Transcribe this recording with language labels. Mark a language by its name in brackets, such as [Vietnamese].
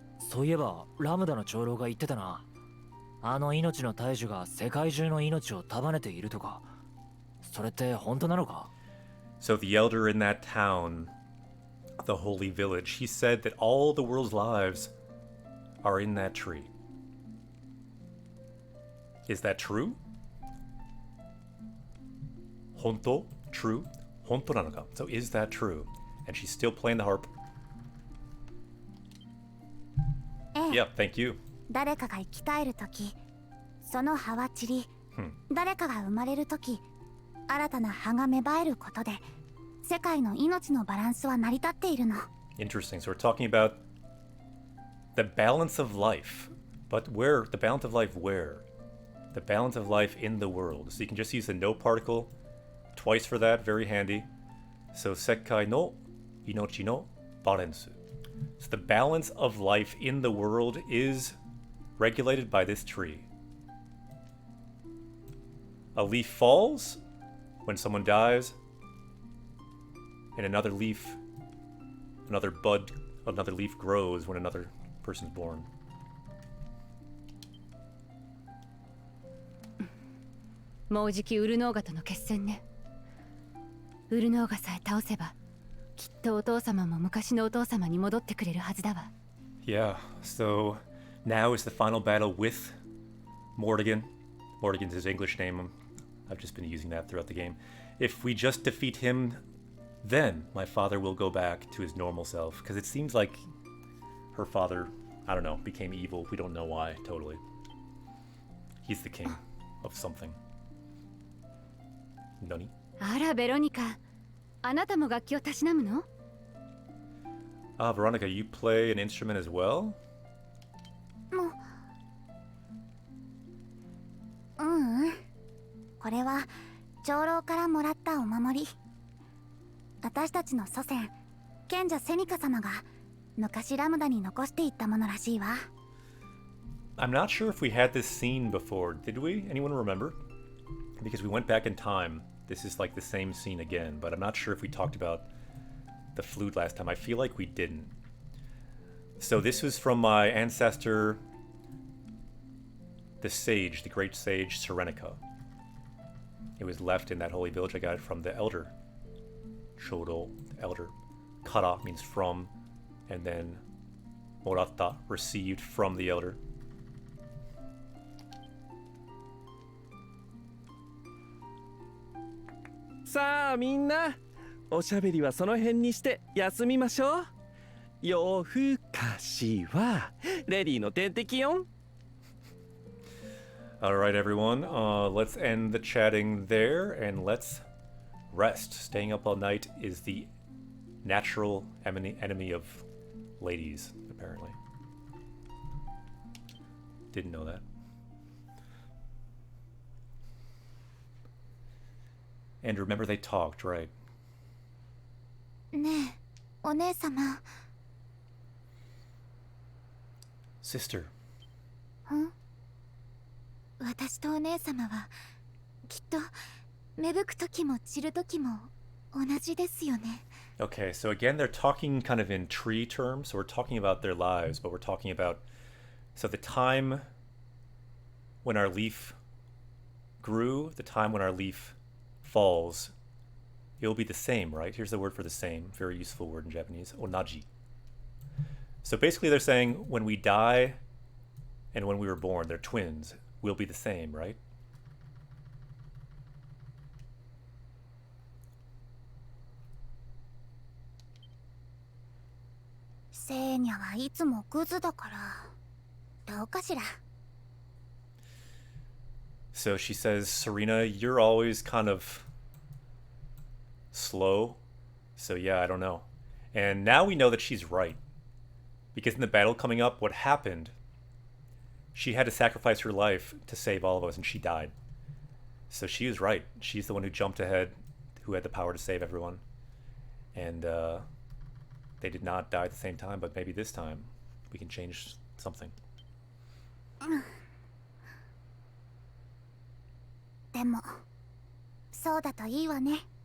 [Japanese] そういえばラムダの長老が言ってたな。あの命の大樹が世界中の命を束ねているとか。それって本当なのか？ [English] So the elder in that town, the holy village, he said that all the world's lives are in that tree. Is that true? [Japanese] Honto? [English] True? [Japanese] Honto nanoka? [English] So is that true? And she's still playing the harp. [Japanese] ええ、 [English] Yep, thank you. [Japanese] 誰かが生き返るとき、その葉は散り、誰かが生まれるとき、新たな葉が芽生えることで、世界の命のバランスは成り立っているの。 [English] Interesting. So we're talking about the balance of life. But where? The balance of life where? The balance of life in the world. So you can just use the no particle twice for that. Very handy. So [Japanese] sekai no inochi no balance. [English] So the balance of life in the world is regulated by this tree. A leaf falls when someone dies, and another leaf, another bud, another leaf grows when another person's born. [Japanese] もうじきウルノーガとの決戦ね。ウルノーガさえ倒せば、きっとお父様も昔のお父様に戻ってくれるはずだわ。 [English] Yeah, so now is the final battle with Morrigan. Morrigan's his English name. I've just been using that throughout the game. If we just defeat him, then my father will go back to his normal self. Because it seems like her father, I don't know, became evil. We don't know why, totally. He's the king of something. [Japanese] Nani? あら、ベロニカ。あなたも楽器をたしなむの？ [English] Veronica, you play an instrument as well? [Japanese] これは長老からもらったお守り。私たちの祖先賢者セニカ様が昔ラムダに残していったものらしいわ。 [English] I'm not sure if we had this scene before. Did we? Anyone remember? Because we went back in time. This is like the same scene again, but I'm not sure if we talked about the flute last time. I feel like we didn't. So this was from my ancestor, the sage, the great sage Serenica. It was left in that holy village. I got it from the elder. Shodo, elder. Kara means from, and then Morata, received from the elder. [Japanese] さあみんな、おしゃべりはその辺にして休みましょう。夜更かしはレディの天敵よん。 [English] Alright, everyone. Let's end the chatting there and let's rest. Staying up all night is the natural enemy of ladies, apparently. Didn't know that. And remember they talked, right? [Japanese] ねえ、お姉様。 [English] Sister. [Japanese] 私とお姉様はきっと芽吹く時も散る時も同じですよね。 [English] Okay, so again, they're talking kind of in tree terms. So we're talking about their lives, but we're talking about... So the time when our leaf grew, the time when our leaf falls, it'll be the same, right? Here's the word for the same. Very useful word in Japanese. Onaji. So basically they're saying when we die and when we were born, they're twins, we'll be the same, right? [Japanese] Senya はいつもグズだから、どうかしら。 [English] So she says, Serena, you're always kind of slow. So yeah, I don't know. And now we know that she's right. Because in the battle coming up, what happened? She had to sacrifice her life to save all of us, and she died. So she was right. She's the one who jumped ahead, who had the power to save everyone. And they did not die at the same time, but maybe this time we can change something. [Japanese] でもそうだといいわね。